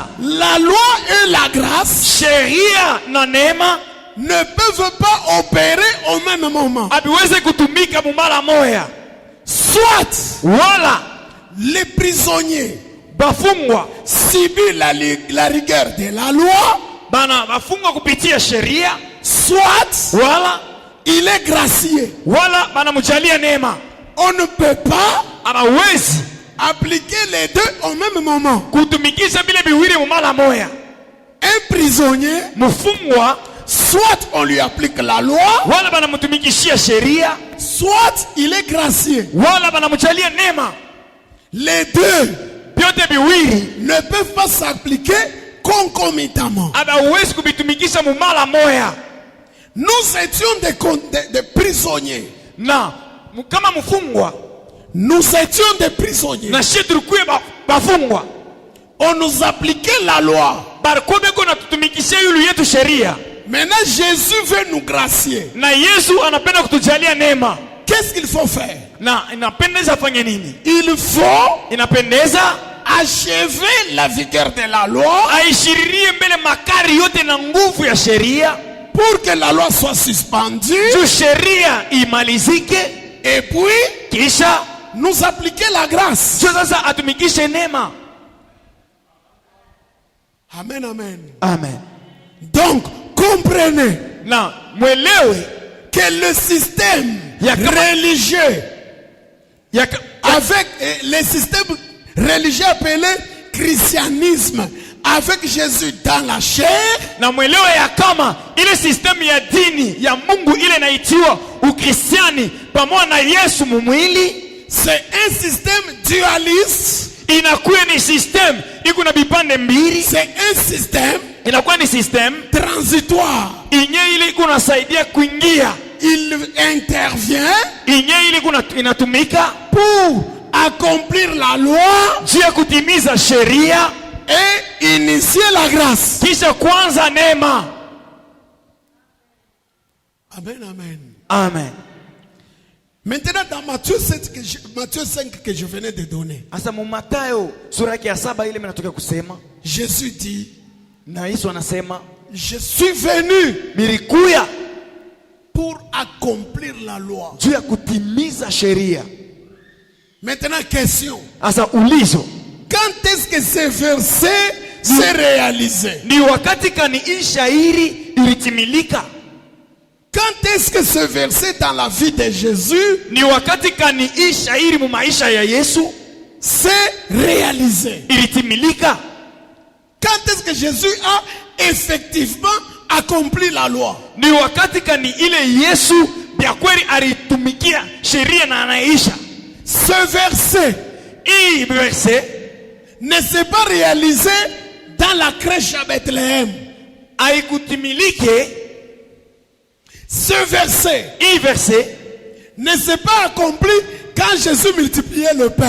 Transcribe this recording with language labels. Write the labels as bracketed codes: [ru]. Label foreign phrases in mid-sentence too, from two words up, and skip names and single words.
[fr] la loi et la grâce [sw] sheria na neema [fr] ne peuvent pas opérer au même moment. [sw] habiweze kutumika mumara moya. [fr] Soit [sw] Wala [fr] les prisonniers [sw] bafungwa [fr] subissent la rigueur de la loi, [sw] bana bafungwa kupitia sheria, [fr] soit [sw] wala [fr] il est gracié. [sw] wala banamujalia neema. [fr] On ne peut pas [sw] Abawezi [fr] appliquer les deux au même moment. [sw] kutumikisha bile biwili mumara moya. [fr] Un prisonnier, [sw] Mufungwa [fr] soit on lui applique la loi, [sw] wala banamutumikishia sheria, [fr] soit il est gracié. [sw] wala banamujalia neema. [fr] Les deux [sw] Vyote biwili [fr] ne peuvent pas s'appliquer concomitamment. [sw] abawezi kubitumikisha mumara moya. [fr] Nous étions des prisonniers. [sw] Na kama mfungwa [fr] Nous étions des prisonniers. [sw] na shi tulikuwa bafungwa, [fr] On nous appliquait la loi. [sw] barikuwa beko natutumikishia yulu yetu sheria, [fr] Maintenant, Jésus veut nous gracier. [sw] na Yesu anapenda kutujalia neema. [fr] Qu'est-ce qu'il faut faire? [sw] Na inapendeza afanye nini? [fr] Il faut [sw] Inapendeza [fr] achever la vigueur de la loi [sw] aishiririe mbele makari yote na nguvu ya sheria, [fr] pour que la loi soit suspendue [sw] juu sheria imalizike, [fr] et puis [sw] kisha [fr] nous appliquer la grâce. [sw] juu sasa atumikishe neema. [fr] Amen, amen. [sw] Amen. [fr] Donc, comprenez [sw] Na mwelewe [fr] que le système [sw] Ya kama- [fr] religieux avec le système religieux appelé christianisme avec Jésus dans la chair, [sw] na mwelewe ya kama ile sistemu ya dini ya Mungu ile inaitiwa Ukristiani pamoja na Yesu mumwili [fr] c'est un système dualiste. [sw] Inakuwa ni system iko na vipande mbili. [fr] C'est un système, [sw] inakuwa ni system [fr] transitoire. [sw] Inye ile iko nasaidia kuingia. [fr] Il intervient, [sw] inye ile iko inatumika [fr] pour accomplir la loi, [sw] jia kutimiza sheria [fr] et initier la grâce. [sw] Kisha kwanza neema. [fr] Amen, amen. [sw] Amen. [fr] Maintenant dans Matthieu 5 que je venais de donner. [sw] Asa mu Mathayo sura ya 7 ile mnatoka kusema. [fr] Jésus dit, [sw] na Yesu anasema, [fr] je suis venu [sw] nilikuya [fr] pour accomplir la loi. [sw] Juu ya kutimiza sheria. [fr] Maintenant question. [sw] Asa ulizo. [fr] Quand est-ce que ce verset s'est réalisé? [sw] Ni wakati kani hii shairi ilitimilika? [fr] Quand est-ce que ce verset dans la vie de Jésus [sw] ni wakati kani hii shairi mu maisha ya Yesu [fr] s'est réalisé? [sw] Ilitimilika? [fr] Quand est-ce que Jésus a effectivement accompli la loi? [sw] Ni wakati kani ile Yesu bia kweli alitumikia sheria na anaisha? [fr] Ce verset, [sw] hii verset [fr] ne s'est pas réalisé dans la crèche à Bethléem. [sw] Haikutimilike. [fr] Ce verset, [sw] hii verset [fr] ne s'est pas accompli quand Jésus multipliait le pain.